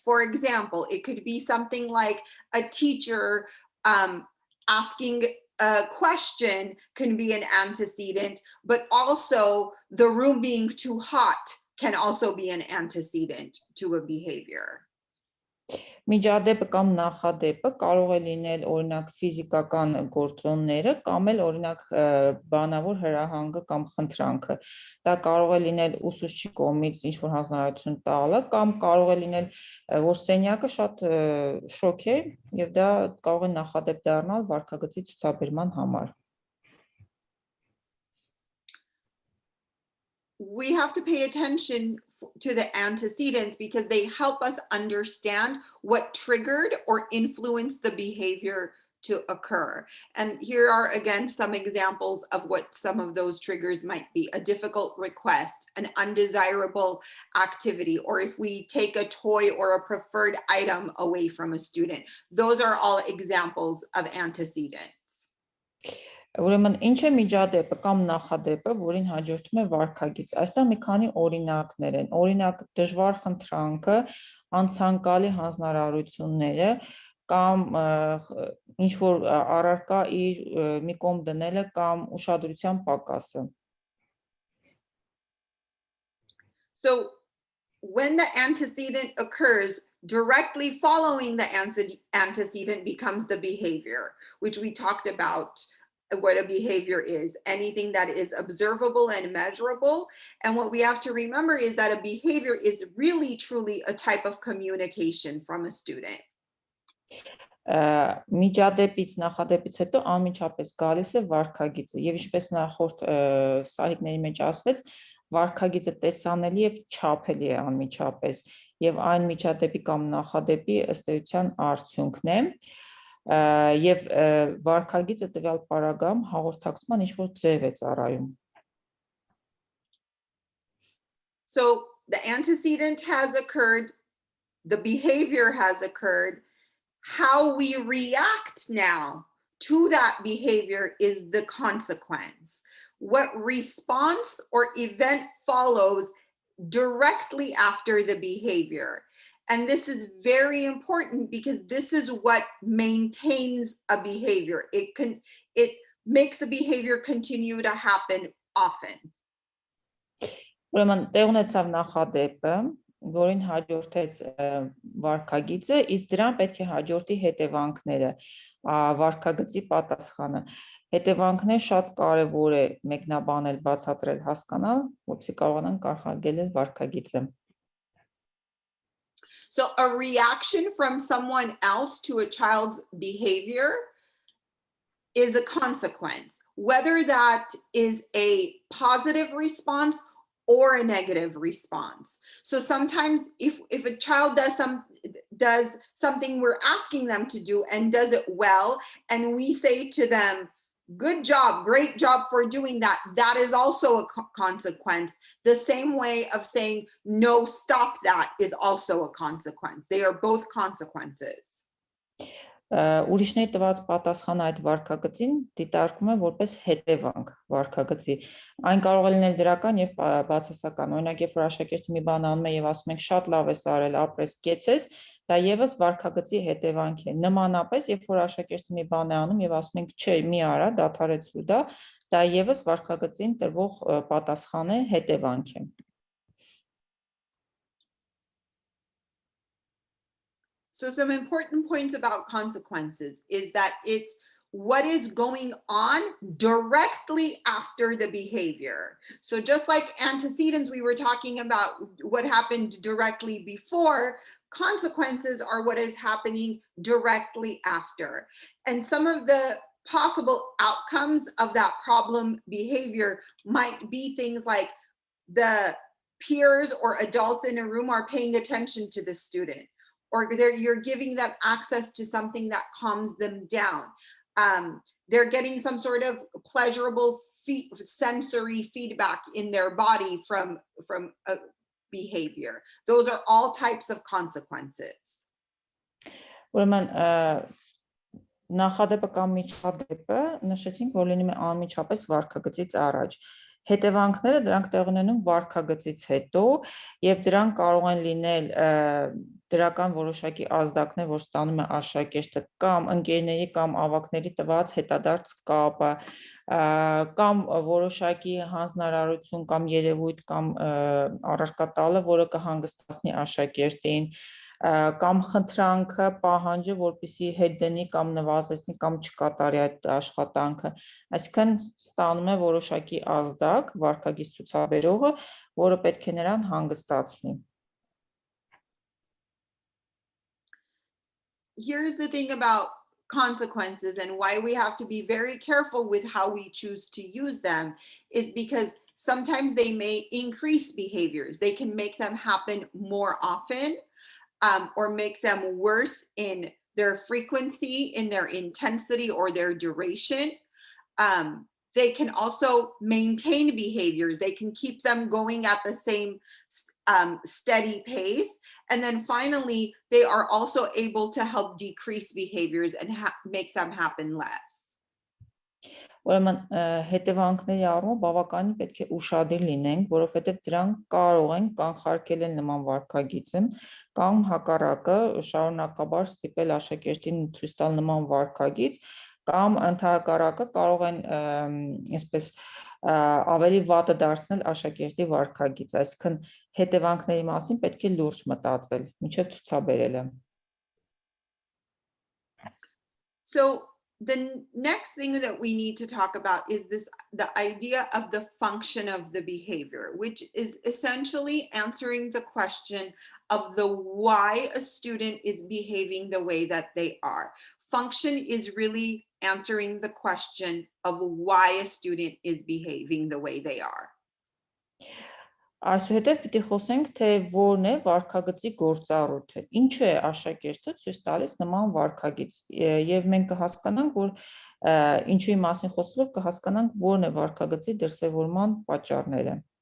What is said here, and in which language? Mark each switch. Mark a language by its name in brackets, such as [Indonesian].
[English] For example, it could be something like a teacher asking a question can be an antecedent, but also the room being too hot can also be an antecedent to a behavior. [Armenian] Միջադեպը կամ նախադեպը կարող է լինել օրինակ ֆիզիկական գործոնները կամ էլ օրինակ բանավոր հրահանգը կամ խնդրանքը։ Դա կարող է լինել ուսուցչի կողմից ինչ-որ հանձնարարություն տալը կամ կարող է լինել որ սենյակը շատ շոկ է եւ դա կարող է նախադեպ դառնալ վարքագծի ցուցաբերման համար։ [English] we have to pay attention to the antecedents because they help us understand what triggered or influenced the behavior to occur. And here are again some examples of what some of those triggers might be: a difficult request, an undesirable activity, or if we take a toy or a preferred item away from a student. Those are all examples of antecedents. [Armenian] Ուրեմն ինչ է միջադեպը կամ նախադեպը, որին հաջորդում է վարքագիծ։ Այստեղ մի քանի օրինակներ են։ Օրինակ դժվար խնդրանքը, անցանկալի հանձնարարությունները կամ ինչ որ առարկա իր մի կողմ դնելը կամ ուշադրության պակասը։ [English] So when the antecedent occurs, directly following the antecedent becomes the behavior, which we talked about what a behavior is, anything that is observable and measurable. And what we have to remember is that a behavior is really truly a type of communication from a student. [Armenian] Միջադեպից նախադեպից հետո անմիջապես գալիս է վարքագիծը եւ ինչպես նախորդ սահիկների մեջ ասվեց, վարքագիծը տեսանելի եւ չափելի է անմիջապես եւ այն միջադեպի կամ նախադեպի ըստ էության արդյունքն է եւ վարքագիծը տվյալ պարագայում հաղորդակցման ինչ-որ ձև է ծառայում. [English] So the antecedent has occurred, the behavior has occurred. How we react now to that behavior is the consequence. What response or event follows directly after the behavior. And this is very important because this is what maintains a behavior. It makes a behavior continue to happen often. [Armenian] Ուրեմն տեղ ունեցավ նախադեպը, որին հաջորդեց վարքագիծը, իսկ դրան պետք է հաջորդի հետևանքները, վարքագծի պատասխանը։ Հետևանքները շատ կարևոր է մեկնաբանել, բացատրել, հասկանալ, որպեսզի կարողանան կանխարգելել վարքագիծը. [English] So a reaction from someone else to a child's behavior is a consequence, whether that is a positive response or a negative response. So sometimes if a child does something we're asking them to do and does it well, and we say to them, good job, great job for doing that, that is also a consequence. The same way of saying, no, stop that is also a consequence. They are both consequences. [Armenian] Ուրիշների տված պատասխանը այդ վարքագծին դիտարկում է որպես հետևանք վարքագծի։ Այն կարող է լինել դրական եւ բացասական։ Օրինակ, երբ որ աշակերտը մի բան անում է եւ ասում ենք շատ լավ ես արել, ապրես, կեցես, դա եւս վարքագծի հետևանք է։ Նմանապես, երբ որ աշակերտը մի բան է անում եւ ասում ենք չէ, մի արա, դադարեցրու դա եւս վարքագծին տրվող պատասխան է, հետևանք է։ [English] So some important points about consequences is that it's what is going on directly after the behavior. So just like antecedents, we were talking about what happened directly before, consequences are what is happening directly after. And some of the possible outcomes of that problem behavior might be things like the peers or adults in a room are paying attention to the student, or you're giving them access to something that calms them down. They're getting some sort of pleasurable sensory feedback in their body from a behavior. Those are all types of consequences. [Armenian] Ուրեմն նախադեպը կամ միջադեպը նշեցինք, որ լինում է անմիջապես վարքագծից առաջ։ Հետևանքները դրանք տեղ ունենում վարքագծից հետո եւ դրանք կարող են լինել դրական որոշակի ազդակներ, որ ստանում է աշակերտը կամ ընկերների կամ ավակների տված հետադարձ կապը կամ որոշակի հանձնարարություն կամ երևույթ կամ առարկա տալը, որը կհանգստացնի աշակերտին կամ խնդրանքը, պահանջը, որպեսզի հետ դնի կամ նվազեցնի կամ չկատարի այդ աշխատանքը, այսինքն ստանում է որոշակի ազդակ վարքագիծ ցուցաբերողը, որը պետք է նրան հանգստացնի։ [English] Here's the thing about consequences and why we have to be very careful with how we choose to use them is because sometimes they may increase behaviors. They can make them happen more often, or make them worse in their frequency, in their intensity, or their duration. They can also maintain behaviors. They can keep them going at the same steady pace. And then finally, they are also able to help decrease behaviors and make them happen less. [Armenian] Ուրեմն հետևանքների առումով բավականին պետք է ուշադիր լինենք, որովհետև դրանք կարող են կանխարգելել նման վարքագիծը, կամ հակառակը շարունակաբար ստիպել աշակերտին ցույց տալ նման վարքագիծ, կամ ընդհակառակը կարող են այսպես ավելի վատը դարձնել աշակերտի վարքագիծը, այսինքն հետևանքների մասին պետք է լուրջ մտածել, մինչև ցուցաբերելը։ [English] So the next thing that we need to talk about is the idea of the function of the behavior, which is essentially answering the question of the why a student is behaving the way that they are. Function is really answering the question of why a student is behaving the way they are. [Armenian] Այսուհետև պիտի խոսենք, թե որն է վարքագծի գործառույթը, ինչու է աշակերտը ցույց տալիս նման վարքագիծ, եւ մենք կհասկանանք, որ ինչուի մասին խոսելով կհասկանանք, որն է վարքագծի դրսևորման պատճառները։